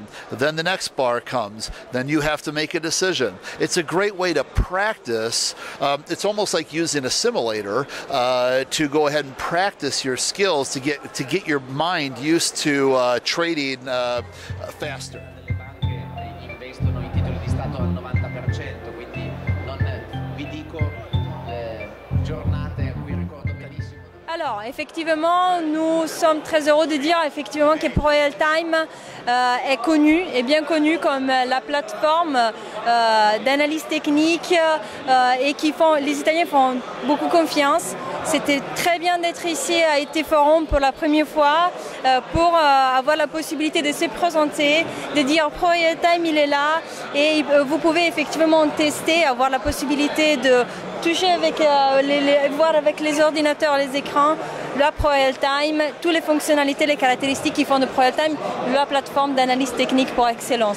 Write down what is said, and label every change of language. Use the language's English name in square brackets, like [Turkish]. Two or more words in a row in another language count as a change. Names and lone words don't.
[English] Then the next bar comes, then you have to make a decision. It's a great way to practice. It's almost like using a simulator to go ahead and practice your skills to get your mind used to trading faster. [Italian] Le banche investono i titoli di Stato al 90%, quindi non vi dico [French] Alors, effectivement, nous sommes très heureux de dire effectivement que ProRealTime est connu, est bien connu comme la plateforme d'analyse technique et les Italiens font beaucoup confiance. C'était très bien d'être ici à IT Forum pour la première fois pour avoir la possibilité de se présenter, de dire ProRealTime il est là et vous pouvez effectivement tester, avoir la possibilité de toucher avec voir avec les ordinateurs, les écrans, la ProRealTime, toutes les fonctionnalités, les caractéristiques qui font de ProRealTime la plateforme d'analyse technique par excellence.